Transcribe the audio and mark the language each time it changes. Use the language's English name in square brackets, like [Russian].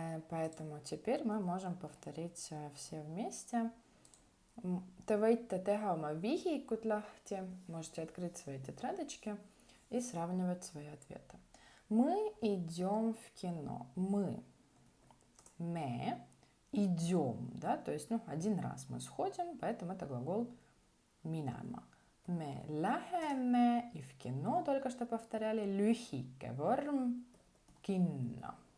[Russian] Поэтому теперь мы можем повторить все вместе. [Estonian] Te võite teha oma vihikud lahti. [Russian] Можете открыть свои тетрадочки и сравнивать свои ответы. Мы идем в кино. Мы. Идем, да, то есть, один раз мы сходим, поэтому это глагол minema. [Estonian] Me läheme [Russian] и в кино только что повторяли [Estonian] lühike vorm kinno.